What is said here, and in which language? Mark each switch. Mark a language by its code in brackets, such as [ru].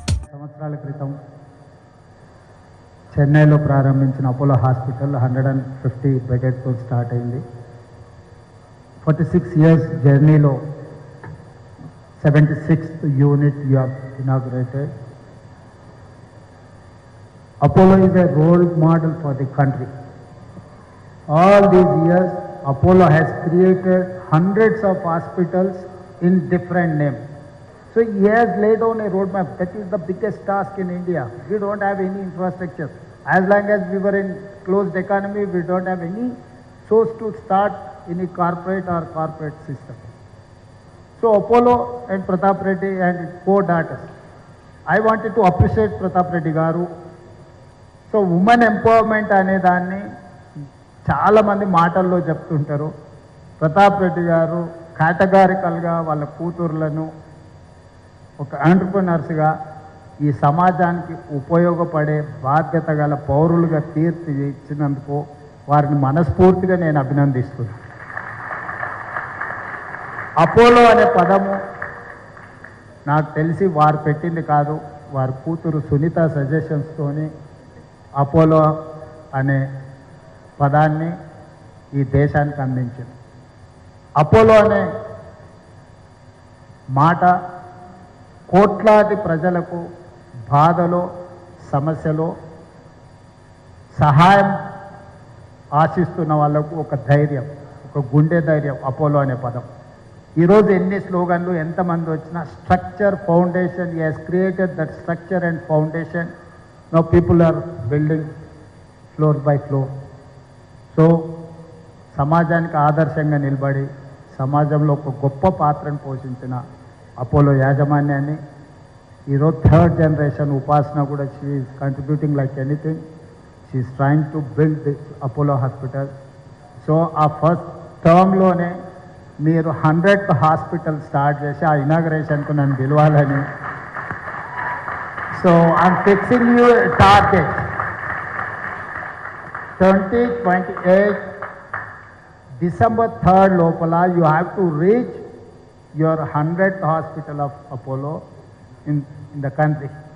[te] సంవత్సరాల క్రితం చెన్నైలో ప్రారంభించిన అపోలో హాస్పిటల్ 150 బెడెడ్తో స్టార్ట్ అయింది. [en] 46 years జర్నీలో 76th unit you have inaugurated. Apollo is a role model for the country. All these years, Apollo has created hundreds of hospitals in different names. So he has laid down a roadmap. That is the biggest task in India. We don't have any infrastructure. As long as we were in closed economy, we don't have any source to start any corporate system. So Apollo and Pratap Reddy and co-daughters, I wanted to appreciate Pratap Reddy garu. [te] So women empowerment అనే దాన్ని చాలామంది మాటల్లో చెప్తుంటారు. ప్రతాప్ రెడ్డి గారు కేటగారికల్గా వాళ్ళ కూతుర్లను ఒక ఎంటర్‌ప్రెన్యూర్స్గా ఈ సమాజానికి ఉపయోగపడే బాధ్యత గల పౌరులుగా తీర్చిదిద్దినందుకు వారిని మనస్ఫూర్తిగా నేను అభినందిస్తున్నాను. అపోలో అనే పదము నాకు తెలిసి వారు పెట్టింది కాదు, వారి కూతురు సునీత సజెషన్స్తోని అపోలో అనే పదాన్ని ఈ దేశానికి అందించింది. అపోలో అనే మాట కోట్లాది ప్రజలకు బాధలో సమస్యలో సహాయం ఆశిస్తున్న వాళ్ళకు ఒక ధైర్యం, ఒక గుండె ధైర్యం అపోలో అనే పదం. ఈరోజు ఎన్ని స్లోగన్లు ఎంతమంది వచ్చినా [en] Structure foundation, he has created that structure and foundation. Now people are building floor by floor. [te] So సమాజానికి ఆదర్శంగా నిలబడి సమాజంలో ఒక గొప్ప పాత్రను పోషించిన అపోలో యాజమాన్యాన్ని ఈరోజు థర్డ్ జనరేషన్ ఉపాసన కూడా [en] She is contributing like anything. She is trying to build this Apollo hospital. [te] So ఆ ఫస్ట్ టర్మ్లోనే మీరు 100th హాస్పిటల్ స్టార్ట్ చేసి ఆ ఇనాగ్రేషన్కు నన్ను పిలవాలని. [en] So I'm fixing you a target. 2028 December 3rd lopala you have to reach your 100th hospital of Apollo in the country.